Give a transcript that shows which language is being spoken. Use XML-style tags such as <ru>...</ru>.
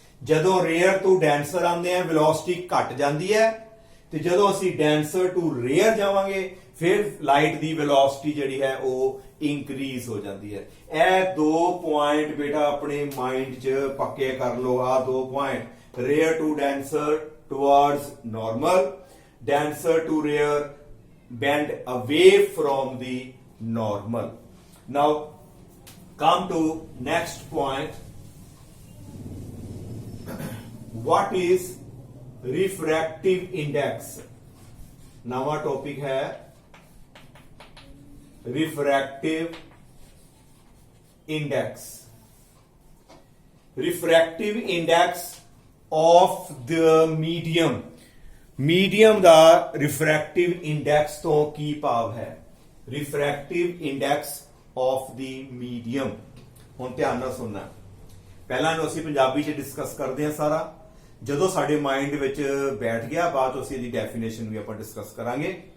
<pa>ਜਦੋਂ rare to denser ਆਉਂਦੇ ਆ ਵੈਲੋਸਿਟੀ ਘਟ ਜਾਂਦੀ ਹੈ, ਤੇ ਜਦੋਂ ਅਸੀਂ ਡੈਂਸਰ ਟੂ ਰੇਅਰ ਜਾਵਾਂਗੇ ਫਿਰ ਲਾਈਟ ਦੀ ਵੈਲੋਸਿਟੀ ਜਿਹੜੀ ਹੈ ਉਹ ਇੰਕਰੀਜ਼ ਹੋ ਜਾਂਦੀ ਹੈ। ਇਹ ਦੋ ਪੁਆਇੰਟ ਬੇਟਾ ਆਪਣੇ ਮਾਈਂਡ 'ਚ ਪੱਕੇ ਕਰ ਲਓ। ਆ ਦੋ point, rare to denser ਟੁਵਾਰਡਸ normal, denser to rare</pa> <en>bend away from the normal। now come to next point, what is refractive index।</en> <pa>नवा टॉपिक है refractive index। refractive index of the medium, medium ਦਾ refractive index ਤੋਂ ਕੀ ਭਾਵ ਹੈ, refractive index of ਦੀ medium. ਹੁਣ ਧਿਆਨ ਨਾਲ ਸੁਣਨਾ, ਪਹਿਲਾਂ ਨੂੰ ਅਸੀਂ ਪੰਜਾਬੀ 'ਚ ਡਿਸਕਸ ਕਰਦੇ ਹਾਂ ਸਾਰਾ, ਜਦੋਂ ਸਾਡੇ ਮਾਈਂਡ ਵਿੱਚ ਬੈਠ ਗਿਆ ਬਾਅਦ ਅਸੀਂ ਇਹਦੀ ਡੈਫੀਨੇਸ਼ਨ ਵੀ ਆਪਾਂ ਡਿਸਕਸ ਕਰਾਂਗੇ।</pa>